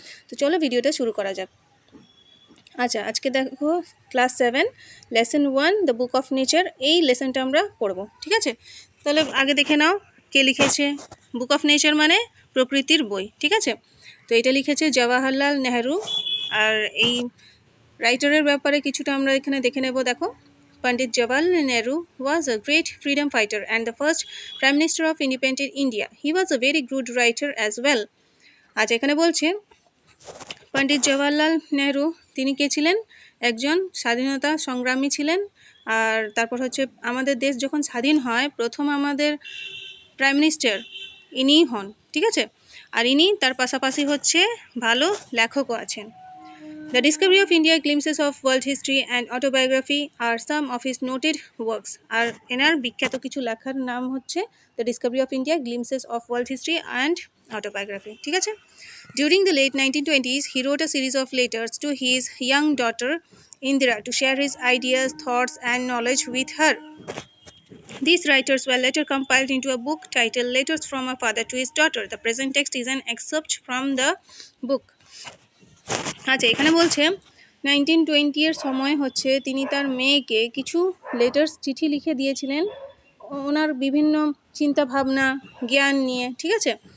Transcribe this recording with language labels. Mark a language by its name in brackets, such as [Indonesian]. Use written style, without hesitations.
[Bangla] তো চলো ভিডিওটা শুরু করা যাক। আচ্ছা, আজকে দেখো class 7 lesson 1 the book of nature, এই লেসনটা আমরা পড়বো, ঠিক আছে? তাহলে আগে দেখে নাও কে লিখেছে। বুক অফ নেচার মানে প্রকৃতির বই, ঠিক আছে? তো এটা লিখেছে জওয়াহরলাল নেহরু। আর এই রাইটারের ব্যাপারে কিছুটা আমরা এখানে দেখে নেব। [English] দেখো, Pandit Jawaharlal Nehru was a great freedom fighter and the first prime minister of independent India. He was a very good writer as well. [Bangla] আচ্ছা, এখানে বলছে পণ্ডিত জওয়াহরলাল নেহরু তিনি কে ছিলেন? একজন স্বাধীনতা সংগ্রামী ছিলেন। আর তারপর হচ্ছে আমাদের দেশ যখন স্বাধীন হয় প্রথম আমাদের প্রাইম মিনিস্টার ইনিই হন, ঠিক আছে? আর ইনি তার পাশাপাশি হচ্ছে ভালো লেখকও আছেন। [English] The Discovery of India, Glimpses of World History and Autobiography are some of his noted works. [Bangla] আর এনার বিখ্যাত কিছু লেখার নাম হচ্ছে The Discovery of India, Glimpses of World History and Autobiography, ঠিক আছে? [English] During the late 1920s, he wrote a series of letters to his young daughter Indira to share his ideas, thoughts and knowledge with her. These writers were later compiled into a book titled Letters from a Father to His Daughter. The present text is an excerpt from the book. [Bangla] আচ্ছা, এখানে বলছে 1920 এর সময় হচ্ছে তিনি তার মেয়েকে কিছু লেটার্স চিঠি লিখে দিয়েছিলেন ওনার বিভিন্ন চিন্তা ভাবনা জ্ঞান নিয়ে, ঠিক আছে?